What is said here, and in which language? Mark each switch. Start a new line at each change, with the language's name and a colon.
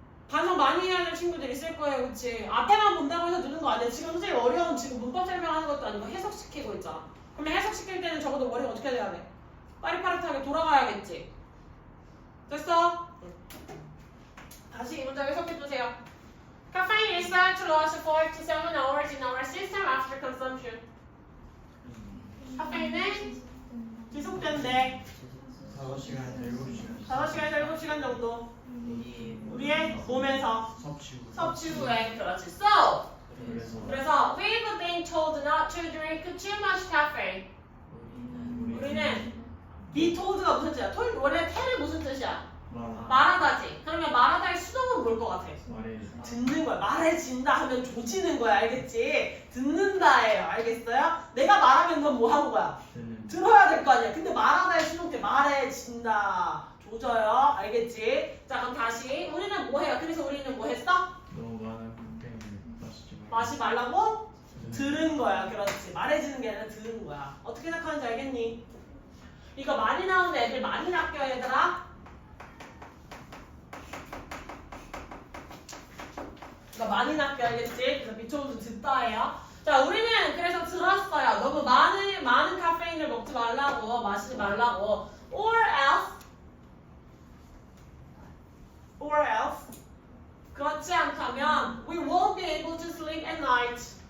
Korean: 반성 많이 해야 될 친구들이 있을 거예요. 그치? 앞에만 본다고 해서 느는 거 아니야. 지금 선생님 어려운 지금 문법 설명하는 것도 아니고 해석시키고 있잖아. 그러면 해석시킬 때는 적어도 머리가 어떻게 돼야 돼? 빠릿빠릿하게 돌아가야겠지. 됐어? 다시 이 문장 해석해주세요.
English: Caffeine is said to last 4 to 7 hours in our system after consumption.
Korean: 카페인은 지속된대. 5시간에서 7시간 5시간에서 7시간 정도. 우리의 몸에서 섭취 후에. 그렇지.
English: So,
Korean: 그래서
English: we've been told not to drink too much caffeine.
Korean: 우리는 be told가 무슨 뜻이야? told 원래 tell이 무슨 뜻이야? 말하다지. 그러면 말하다의 수동은 뭘 것 같아? 듣는 거야. 말해진다 하면 조지는 거야. 알겠지? 듣는다예요. 알겠어요? 내가 말하면 넌 뭐 하는 거야? 들어야 될 거 아니야. 근데 말하다의 수동 때 말해진다. 조져요. 알겠지? 자 그럼 다시 우리는 뭐 해요? 그래서 우리는 뭐 했어? 너무 많은 컴페인을 마시지 말고. 마시 말라고? 들은 거야. 그렇지. 말해주는 게 아니라 들은 거야. 어떻게 생각하는지 알겠니? 이거 많이 나오는 애들 많이 낚여 얘들아. 이거 많이 낚여 알겠지? 그래서 비초우도 듣다 해요. 자 우리는 그래서 들었어요. 너무 많은 카페인을 먹지 말라고 마시지 말라고.
English: Or else
Korean: 그렇지 않다면
English: we won't be able to sleep at night.